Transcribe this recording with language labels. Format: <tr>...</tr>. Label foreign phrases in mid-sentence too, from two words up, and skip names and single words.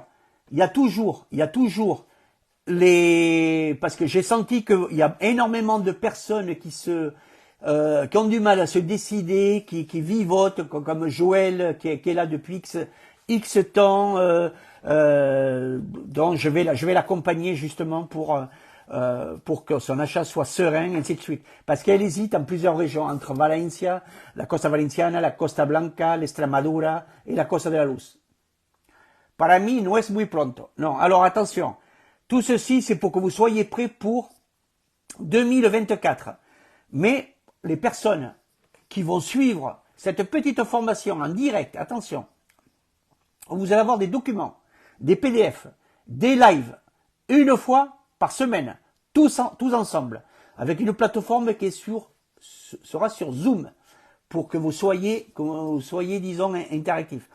<fr>Il y a toujours parce que j'ai senti qu'il y a énormément de personnes qui ont du mal à se décider, qui vivotent, comme Joël, qui est là depuis X temps, donc je vais l'accompagner justement pour que son achat soit serein, ainsi de suite. Parce qu'elle hésite en plusieurs régions, entre Valencia, la Costa Valenciana, la Costa Blanca, l'Extremadura et la Costa de la Luz.</fr> <es>Para mí no es muy pronto.</es> <fr>Non, alors attention. Tout ceci, c'est pour que vous soyez prêts pour 2024. Mais les personnes qui vont suivre cette petite formation en direct, attention, vous allez avoir des documents, des PDF, des lives, une fois par semaine, tous ensemble, avec une plateforme qui sera sur Zoom, pour que vous soyez, disons, interactifs.</fr>